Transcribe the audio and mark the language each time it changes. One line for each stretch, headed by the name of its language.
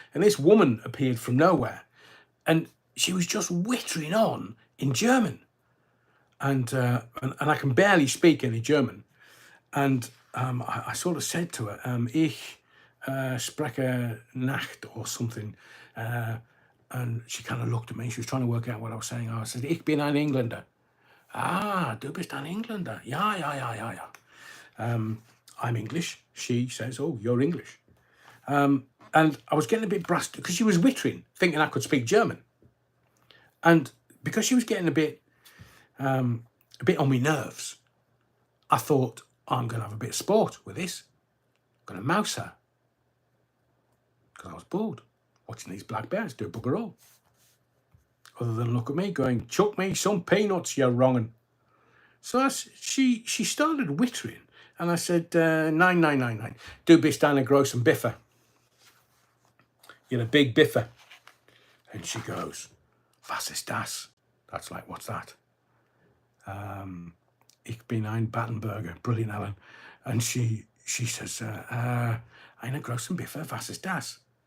English: And this woman appeared from nowhere. And she was just whittering on in German. And I can barely speak any German. And I sort of said to her,
German: ich spreche Nacht
English: or something. And she kind of looked at me. She was trying to work out what I was saying. I said,
German: ich bin ein Engländer.
English: Ah, du bist ein Engländer. Ja. I'm English. She says, oh, you're English. And I was getting a bit brassed because she was whittering, thinking I could speak German. And because she was getting a bit on my nerves, I thought, I'm going to have a bit of sport with this. I'm going to mouse her. Because I was bored watching these black bears do bugger all. Other than look at me going, chuck me some peanuts, you're wrongin'. So she started whittering. And I said, 9.
German: Du bist eine großen Biffer.
English: You're a big biffer. And she goes,
German: was ist das?
English: That's like, what's that?
German: Ich bin ein Battenberger.
English: Brilliant, Alan. And she says,
German: eine großen Biffer, was ist das?